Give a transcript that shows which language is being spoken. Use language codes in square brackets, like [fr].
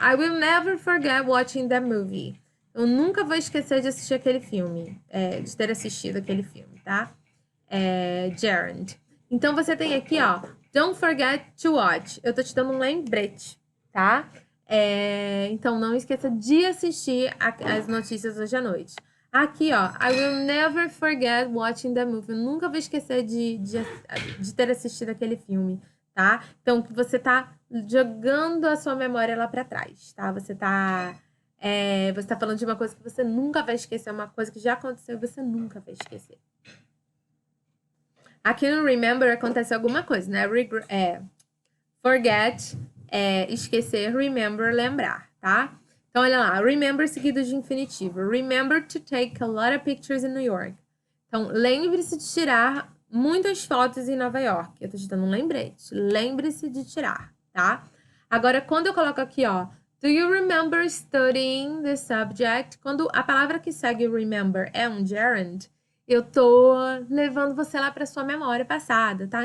[en] I will never forget watching that movie. [pt] Eu nunca vou esquecer de assistir aquele filme, de ter assistido aquele filme, tá? Gerund. Então, você tem aqui, ó, [en] don't forget to watch. [pt] Eu tô te dando um lembrete, tá? Então, não esqueça de assistir as notícias hoje à noite. Aqui, ó, [en] I will never forget watching the movie. [pt] Eu nunca vou esquecer de ter assistido aquele filme, tá? Então, você tá jogando a sua memória lá pra trás, tá? Você tá falando de uma coisa que você nunca vai esquecer, uma coisa que já aconteceu e você nunca vai esquecer. Aqui no remember acontece alguma coisa, né? Forget, esquecer, remember, lembrar, tá? Então, olha lá, remember seguido de infinitivo. [en] Remember to take a lot of pictures in New York. [pt] Então, lembre-se de tirar muitas fotos em Nova York. Eu tô te dando um lembrete. Lembre-se de tirar, tá? Agora, quando eu coloco aqui, ó, [en] do you remember studying the subject? [pt] Quando a palavra que segue remember é um gerund, eu tô levando você lá para sua memória passada, tá?